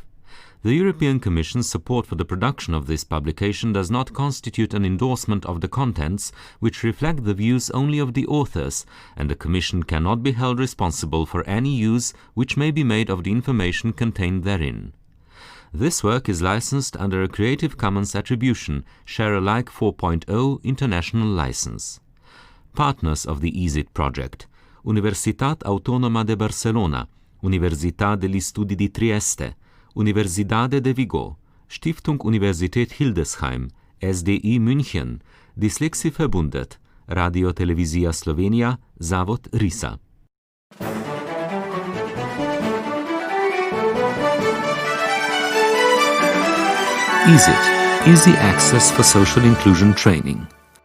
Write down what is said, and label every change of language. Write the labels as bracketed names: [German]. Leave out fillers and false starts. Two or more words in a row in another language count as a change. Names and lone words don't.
[English] The European Commission's support for the production of this publication does not constitute an endorsement of the contents, which reflect the views only of the authors, and the Commission cannot be held responsible for any use which may be made of the information contained therein. This work is licensed under a Creative Commons Attribution, Share Alike 4.0 International License. Partners of the EASIT project: Universitat Autónoma de Barcelona, Università degli Studi di Trieste, Universidade de Vigo, Stiftung Universität Hildesheim, SDI München, Dyslexie-Verbundet, Radio Televizija Slovenija, Zavod RISA. EASIT, Easy Access for Social Inclusion Training.